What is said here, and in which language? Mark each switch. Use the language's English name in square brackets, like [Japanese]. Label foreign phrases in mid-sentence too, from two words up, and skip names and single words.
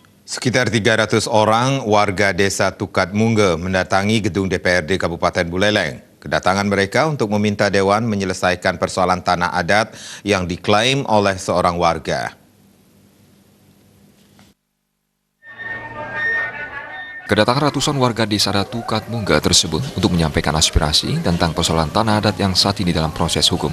[Indonesian] Sekitar 300 orang warga desa Tukat Mungga mendatangi gedung DPRD Kabupaten Buleleng. Kedatangan mereka untuk meminta Dewan menyelesaikan persoalan tanah adat yang diklaim oleh seorang warga. Kedatangan ratusan warga desa Tukat Mungga tersebut untuk menyampaikan aspirasi tentang persoalan tanah adat yang saat ini dalam proses hukum.